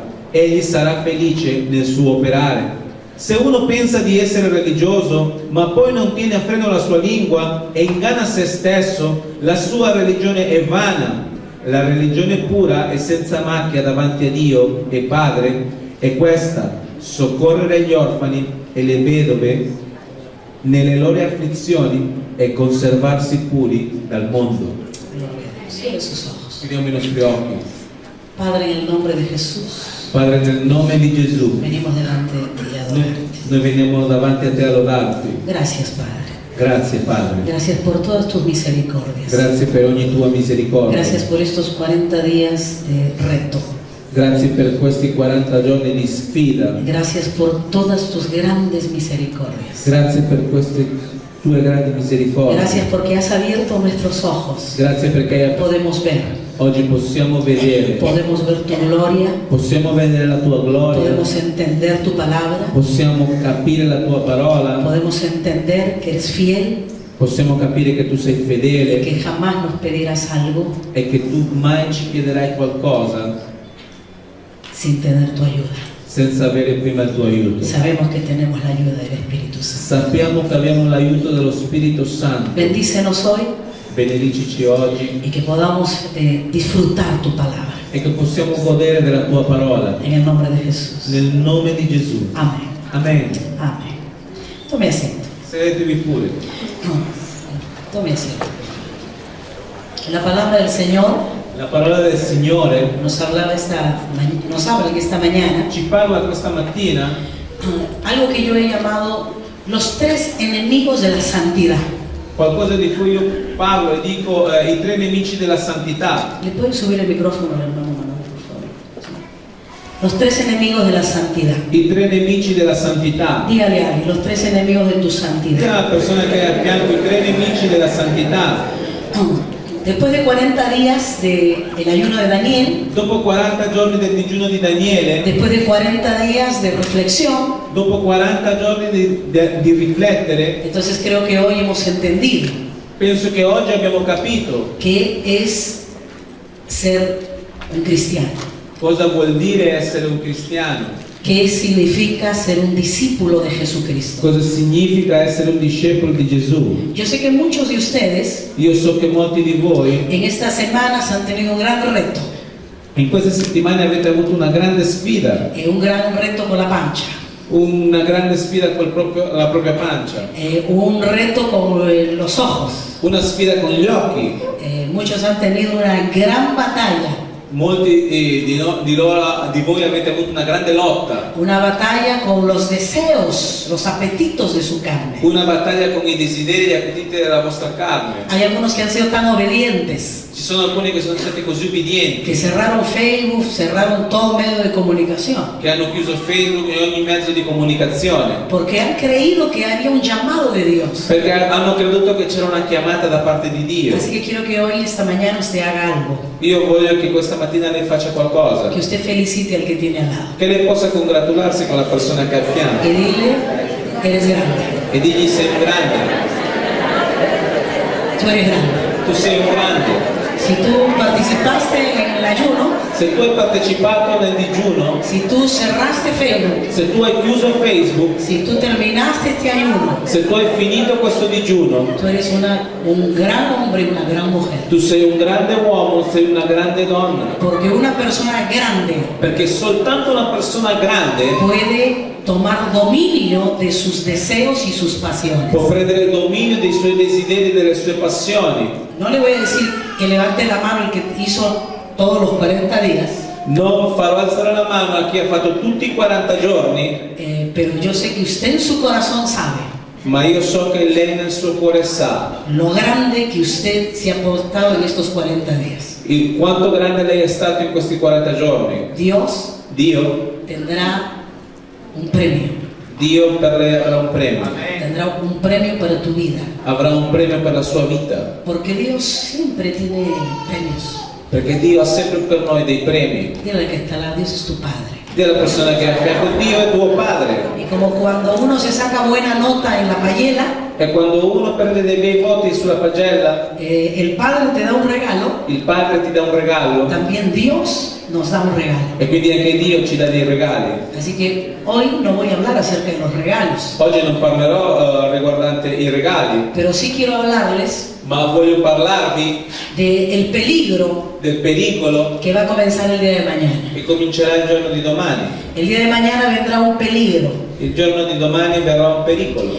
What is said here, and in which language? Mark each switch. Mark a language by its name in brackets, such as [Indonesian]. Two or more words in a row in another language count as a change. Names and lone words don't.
[Italian] Egli sarà felice nel suo operare. Se uno pensa di essere religioso, ma poi non tiene a freno la sua lingua e inganna se stesso, la sua religione è vana. La religione pura e senza macchia davanti a Dio e Padre è questa: soccorrere gli orfani e le vedove nelle loro afflizioni e conservarsi puri dal mondo. [Spanish] Cierre sus ojos. [Italian] Chiudiamo i nostri occhi. [Spanish] Padre, en el nombre de Jesús, [Italian] Padre, nel nome di Gesù, [Spanish] venimos delante de ti a adorarte. [Italian] noi veniamo davanti a te a lodarti. [Spanish] Gracias, Padre. [Italian] Grazie, Padre. [Spanish] Gracias por todas tus misericordias. [Italian] Grazie per ogni tua misericordia. [Spanish] Gracias por estos 40 días de reto. [Italian] Grazie per questi 40 giorni di sfida. [Spanish] Gracias por todas tus grandes misericordias. [Italian] Grazie per queste tue grandi misericordie. [Spanish] Gracias porque has abierto nuestros ojos. [Italian] Grazie perché [Spanish] Podemos ver. [Italian] oggi possiamo vedere. [Spanish] Podemos ver tu gloria. [Italian] Possiamo vedere la tua gloria. [Spanish] Podemos entender tu palabra. [Italian] Possiamo capire la tua parola. [Spanish] Podemos entender que eres fiel, [Italian] Possiamo capire che tu sei fedele [Spanish] que jamás nos pedirás algo [Italian] e che tu mai ci chiederai qualcosa [Spanish] sin tener tu ayuda. [Italian] senza avere prima il tuo aiuto. [Spanish] Sabemos que tenemos la ayuda del Espíritu Santo. [Italian] Sappiamo che abbiamo l'aiuto dello Spirito Santo. [Spanish] Bendícenos hoy [Italian] Benedicici oggi [Spanish] y que podamos disfrutar tu palabra. [Italian] e che possiamo godere della tua parola. [Spanish] En el nombre de Jesús. [Italian] Nel nome di Gesù. [Spanish] Amén. [Italian] Amen. [Spanish] Amén. Tome asiento. [Italian] Sedetevi pure. [Spanish] Tome asiento. La palabra del Señor [Italian] La parola del Signore [Spanish] nos habla que esta mañana [Italian] ci parla questa mattina [Spanish] algo que yo he llamado los tres enemigos de la santidad. [Italian] qualcosa di cui io parlo e dico i tre nemici della santità. [Spanish] ¿Le pueden subir el micrófono al hermano Manuel, por favor? Sí. Los 3 enemigos de la santidad. [Italian] I 3 nemici della santità. [Spanish] Dígale a alguien, los 3 enemigos de tu [Italian] Dì [Spanish] santidad. [Italian] alla persona che hai a fianco i 3 nemici della santità. [Spanish] Después de 40 días del ayuno de Daniel, [Italian] Dopo 40 giorni del digiuno di Daniele, [Spanish] después de 40 días de reflexión, [Italian] dopo 40 giorni di riflettere, [Spanish] entonces creo que hoy hemos entendido [Italian] penso che oggi abbiamo capito [Spanish] qué es ser un cristiano, [Italian] cosa vuol dire essere un cristiano, [Spanish] qué significa ser un discípulo de Jesucristo. [Italian] cosa significa essere un discepolo di Gesù. [Spanish] Yo sé que muchos de ustedes [Italian] Io so che molti di voi [Spanish] en estas semanas han tenido un gran reto, [Italian] in queste settimane avete avuto una grande sfida, [Spanish] un gran reto con la pancha, [Italian] una grande sfida con la propria pancia, [Spanish] un reto con los ojos. [Italian] una sfida con gli occhi. [Spanish] Muchos han tenido una gran batalla, [Italian] Molti di voi avete avuto una grande lotta, [Spanish] una batalla con los deseos, los apetitos de su carne. [Italian] una battaglia con i desideri e gli appetiti della vostra carne. [Spanish] Hay algunos que han sido tan obedientes [Italian] Ci sono alcuni che sono stati così ubbidienti, [Spanish] que cerraron Facebook, cerraron todo medio de comunicación, [Italian] che hanno chiuso Facebook e ogni mezzo di comunicazione, [Spanish] porque han creído que había un llamado de Dios. [Italian] perché hanno creduto che c'era una chiamata da parte di Dio. [Spanish] Así que quiero que hoy, esta mañana, usted haga algo, [Italian] Io voglio che questa mattina lei faccia qualcosa, [Spanish] que usted felicite al que tiene al lado [Italian] che lei possa congratularsi con la persona che ha a fianco [Spanish] y dile, eres grande, [Italian] e digli sei un grande, [Spanish] tú eres grande. [Italian] tu sei un grande. [Spanish] Si tú participaste en el ayuno, [Italian] Se tu hai partecipato nel digiuno, [Spanish] si tú cerraste Facebook, [Italian] se tu hai chiuso Facebook, [Spanish] si tú terminaste este ayuno, [Italian] se tu hai finito questo digiuno, [Spanish] tú eres un gran hombre y una gran mujer. [Italian] tu sei un grande uomo, sei una grande donna, [Spanish] Porque una persona grande [Italian] perché soltanto una persona grande [Spanish] puede tomar dominio de sus deseos y sus pasiones. [Italian] può prendere il dominio dei suoi desideri e delle sue passioni. [Spanish] No le voy a decir que levante la mano el que hizo todos los 40 días, [Italian] Non farò alzare la mano a chi ha fatto tutti i 40 giorni, [Spanish] pero yo sé que usted en su corazón sabe [Italian] ma io so che lei nel suo cuore sa [Spanish] lo grande que usted se ha portado en estos 40 días. [Italian] quanto grande lei è stato in questi 40 giorni. [Spanish] Dios [Italian] Dio [Spanish] tendrá un premio, [Italian] per lei avrà un premio, [Spanish] tendrá un premio para tu vida, [Italian] avrà un premio per la sua vita, [Spanish] porque Dios siempre tiene premios. [Italian] perché Dio ha sempre per noi dei premi. [Spanish] Dile al que está al lado, Dios es tu Padre. [Italian] Dì alla persona che è a fianco, Dio è tuo padre. [Spanish] Y como cuando uno se saca buena nota en la payela, [Italian] E quando uno prende dei bei voti sulla pagella, [Spanish] el Padre te da un regalo, [Italian] il padre ti dà un regalo [Spanish] también Dios nos da un regalo. [Italian] e quindi anche Dio ci dà dei regali. [Spanish] Así que hoy no voy a hablar acerca de los regalos, [Italian] Oggi non parlerò riguardante i regali, [Spanish] pero sí quiero hablarles [Italian] ma voglio parlarvi [Spanish] del peligro [Italian] del pericolo [Spanish] que va a comenzar el día de mañana. [Italian] che comincerà il giorno di domani. [Spanish] El día de mañana vendrá un peligro. [Italian] Il giorno di domani verrà un pericolo.